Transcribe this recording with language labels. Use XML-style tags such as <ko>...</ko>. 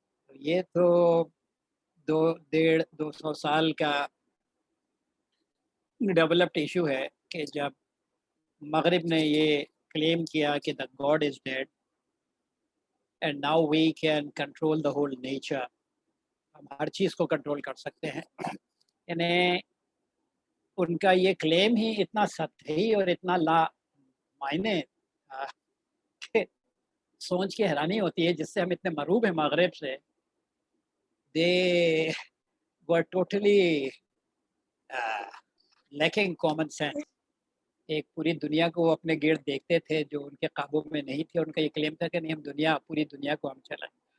<ur>یہ تو 200 سال کا ڈیولپڈ ایشو ہے کہ جب مغرب نے یہ کلیم کیا کہ</ur> <en>The God is dead and now we can control the whole nature.</en> <ur>ہم ہر چیز کو کنٹرول کر سکتے ہیں. یعنی ان کا یہ کلیم ہی اتنا سطحی اور اتنا لا معنی کہ سوچ کے حیرانی ہوتی ہے، جس سے ہم اتنے مروب ہیں مغرب سے.</ur> <en>They were totally lacking common sense.</en> <ur>ایک پوری دنیا کو وہ اپنے گرد دیکھتے تھے جو ان کے قابو میں نہیں تھے. ان کا یہ کلیم تھا کہ نہیں، ہم پوری دنیا کو ہم چلائیں.</ur>